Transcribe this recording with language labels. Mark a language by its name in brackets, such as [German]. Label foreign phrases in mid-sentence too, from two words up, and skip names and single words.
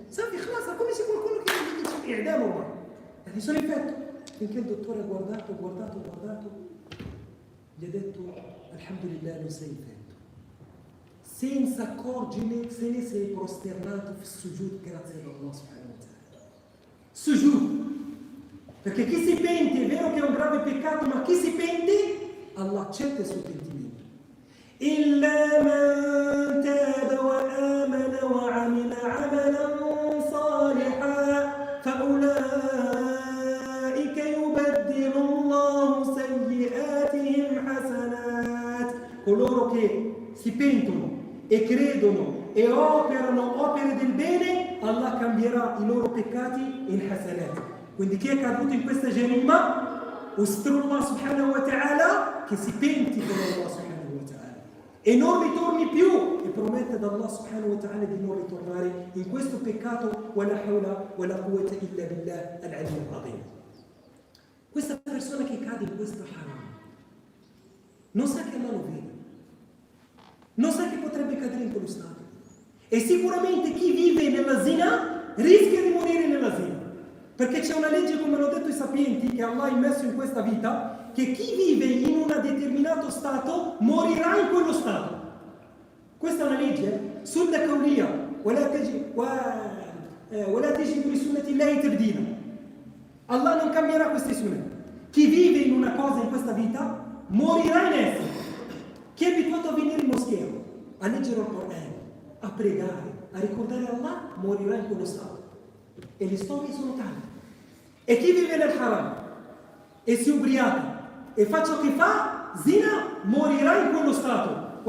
[Italian] Sappi, classa, come se qualcuno che mi dice, ma sono infetto. Finché il dottore ha guardato, gli ha detto, alhamdulillah, non sei infetto. Senza accorgere se ne sei prosternato sul sujud grazie ad Allah [Arabic] سبحانه وتعالى. [Italian] Sujud. Perché chi si pente, è vero che è un grave peccato, ma chi si pente, Allah accetta il suo pentimento. [Arabic] إِلَّا مَنْ تَابَ وَآمَنَ وَعَمِلَ عَمَلًا صَالِحًا فَأُولَئِكَ يُبَدِّلُ اللَّهُ سَيِّئَاتِهِمْ حَسَنَاتٍ. [Italian] Coloro che si pentono e credono e operano opere del bene, Allah cambierà i loro peccati in hasanat. Quindi chi è caduto in questa jarima, ustrullah [Arabic] سبحانه وتعالى, [Italian] che si penti con Allah [Arabic] سبحانه وتعالى [Italian] e non ritorni più, e promette ad Allah [Arabic] سبحانه وتعالى [Italian] di non ritornare in questo peccato. [Arabic] ولا حول ولا قوة إلا بالله العلي العظيم. [Italian] Questa persona che cade in questo haram non sa che Allah lo vede, non sa che potrebbe cadere in quello stato, e sicuramente chi vive nella zina rischia di morire nella zina. Perché c'è una legge, come hanno detto i sapienti, che Allah ha immesso in questa vita, che chi vive in un determinato stato morirà in quello stato. Questa è una legge, [Arabic] سنة كونية, ولا تجد لسنة الله تبديلا. [Italian] Allah non cambierà queste sunne. Chi vive in una cosa in questa vita morirà in essa. Chi è abituato a venire in moschea, a leggere il Corano, a pregare, a ricordare Allah, morirà in quello stato. E le storie sono tante. E chi vive nel haram e si ubriaca e fa ciò che fa, zina, morirà in quello stato.